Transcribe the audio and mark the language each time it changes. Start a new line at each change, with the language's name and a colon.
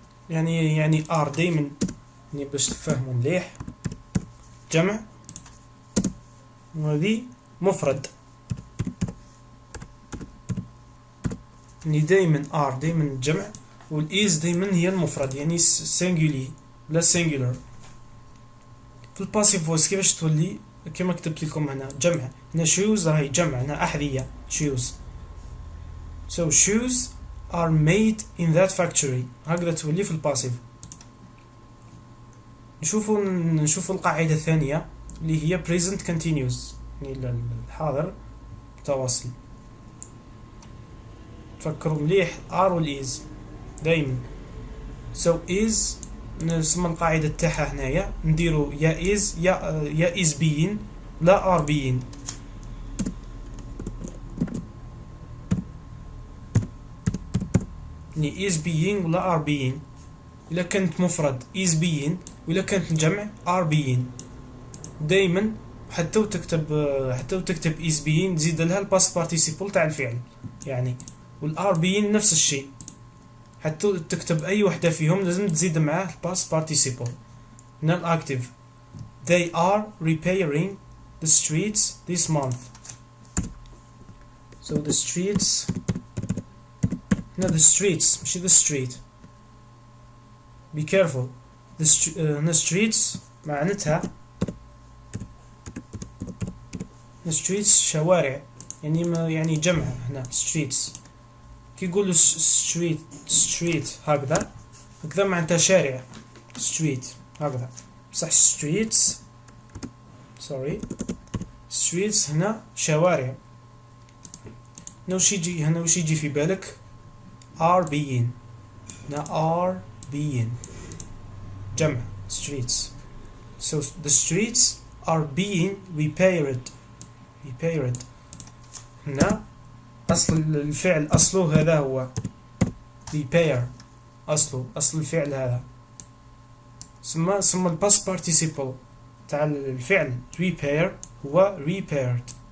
Arabic: يعني are دايما يعني باش تفهموا مليح جمع، وهذه مفرد يعني دايما are دايما جمع، والis دايما هي المفرد يعني singular لا singular. في الباسيف فويس كيفاش تولي كما كتبت لكم هنا جمع، هنا shoes راهي جمع، هنا أحذية shoes.
English: So shoes are made in that factory،
Arabic: هكذا تولي في الباسيف. نشوفوا القاعدة الثانية اللي هي present continuous يعني الحاضر متواصل. تفكروا مليح are والis دايما.
English: So is
Arabic: نسمى القاعدة تاعها هنايا نديرو يا is يا is being لا are being. يعني is being ولا are being. إلا كانت مفرد is being، وإلا كانت جمع are being. دايما حتى وتكتب is being تزيد لها الباست participle تاع الفعل يعني، والار being نفس الشيء، حتى تكتب أي وحدة فيهم لازم تزيد معاه الباست participle. هنا الأكتيف
English: they are repairing the streets this month. So the streets،
Arabic: هنا
English: the streets
Arabic: ماشي
English: the street، be careful. the streets
Arabic: معناتها
English: the streets
Arabic: شوارع يعني جمع. هنا streets كي يقولوا street هكذا معناتها شارع، street هكذا صح streets
English: sorry
Arabic: streets هنا شوارع. هنا وش يجي في بالك are being هنا are being جمع streets.
English: So the streets are being repaired
Arabic: هنا أصل الفعل أصله هذا هو repair أصل الفعل هذا ثم الباست participle تاع الفعل repair هو repaired.